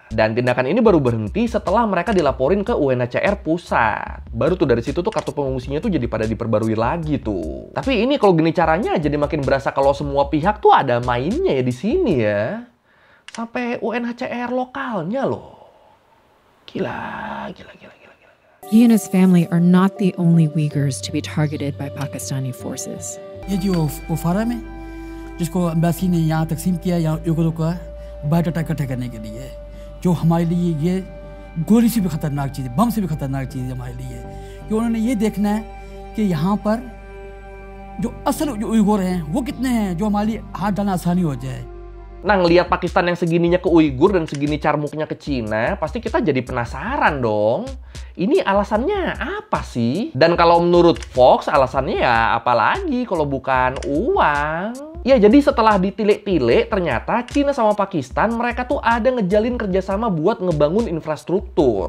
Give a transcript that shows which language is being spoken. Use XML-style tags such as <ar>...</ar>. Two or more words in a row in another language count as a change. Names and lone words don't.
<id>Dan tindakan ini baru berhenti setelah mereka dilaporin ke UNHCR pusat. Baru tuh dari situ tuh kartu pengungsinya tuh jadi pada diperbarui lagi tuh. Tapi ini kalau gini caranya jadi makin berasa kalau semua pihak tuh ada mainnya ya di sini ya. Sampai UNHCR lokalnya loh. Gila.</id> <en>He and his family are not the only Uyghurs to be targeted by Pakistani forces.</en> <ur>یہ جو اُفارا میں جس کو ایمبیسی نے یہاں تقسیم کیا یہاں یوگلوں کا بایوڈیٹا اکٹھا کرنے کے لیے جو ہمارے لیے یہ گولی سے بھی خطرناک چیز ہے، بم سے بھی خطرناک چیز ہے ہمارے لیے کہ انہوں نے یہ دیکھنا ہے کہ یہاں پر جو اصل اویغور ہیں وہ کتنے ہیں جو ہمارے لیے ہاتھ ڈالنا آسانی ہو جائے.</ur> <id>Nah, ngelihat Pakistan yang segininya ke Uighur dan segini carmuknya ke Cina, pasti kita jadi penasaran dong. Ini alasannya apa sih? Dan kalau menurut Fox, alasannya ya apalagi kalau bukan uang. Ya, jadi setelah ditilik-tilik, ternyata Cina sama Pakistan mereka tuh ada ngejalin kerjasama buat ngebangun infrastruktur.</id>